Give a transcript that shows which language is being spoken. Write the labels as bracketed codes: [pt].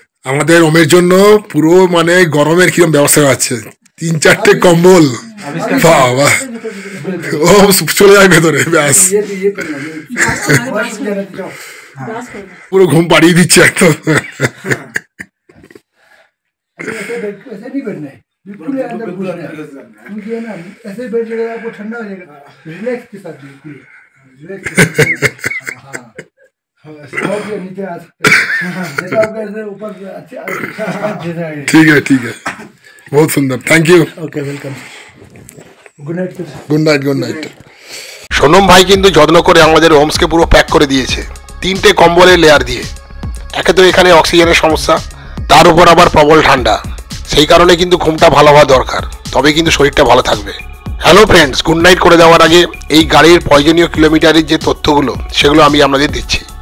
[bn] আমাদের ওমের জন্য পুরো মানে গরমের কিরম ব্যবস্থা আছে, 3-4টে কম্বল, বাবা ও চলে যায় ভেতরে, ব্যাস পুরো ঘুম পাড়িয়ে দিচ্ছে একদম। [hi] बिल्कुल अंदर घुस गया क्योंकि है ना ऐसे बैठ जाएगा आपको ठंडा हो जाएगा, रिलैक्स के साथ बिल्कुल रिलैक्स के साथ। हाँ हाँ नीचे आ सकते हैं, जैसा आपका ऐसे ऊपर अच्छा ठीक है बहुत सुंदर, [en] Thank you, okay welcome, good night. [bn] Sonam ভাই কিন্তু যত্ন করে আমাদের হোমসকে পুরো প্যাক করে দিয়েছে 3টে কম্বলের লেয়ার দিয়ে। একে তো এখানে অক্সিজেনের সমস্যা, তার উপর আবার প্রবল ঠান্ডা, সেই কারণে কিন্তু ঘুমটা ভালো হওয়া দরকার, তবে কিন্তু শরীরটা ভালো থাকবে। হ্যালো ফ্রেন্ডস, গুড নাইট করে দেওয়ার আগে এই গাড়ির প্রয়োজনীয় কিলোমিটারের যে তথ্যগুলো সেগুলো আমি আপনাদের দিচ্ছি।